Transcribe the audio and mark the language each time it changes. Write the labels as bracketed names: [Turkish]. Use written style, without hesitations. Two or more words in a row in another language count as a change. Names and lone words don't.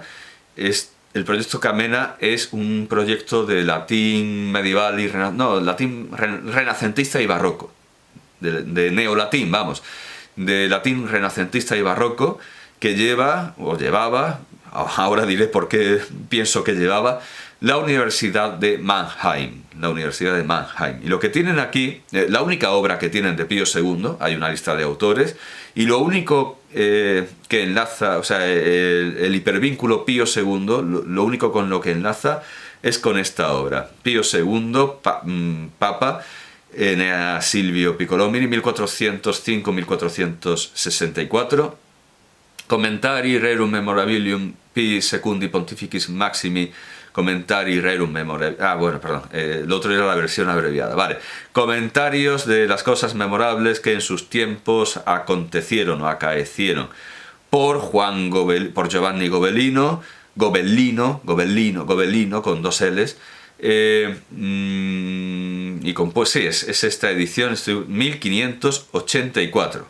[Spanish] El proyecto Camena es un proyecto de latín medieval y latín renacentista y barroco, de neolatín, vamos, de latín renacentista y barroco, que llevaba, ahora diré por qué pienso que llevaba, la Universidad de Mannheim. Y lo que tienen aquí, la única obra que tienen de Pío II, hay una lista de autores, y lo único que enlaza, o sea, el hipervínculo Pío II, lo único con lo que enlaza es con esta obra. Pío II, Papa, Enea Silvio Piccolomini, 1405-1464, Commentari Rerum Memorabilium Pii Secundi Pontificis Maximi, Commentari Rerum Memorabilium... lo otro era la versión abreviada. Vale. Comentarios de las cosas memorables que en sus tiempos acontecieron o acaecieron. Por Giovanni Gobellino, con dos L's. Y pues sí, es esta edición, 1584.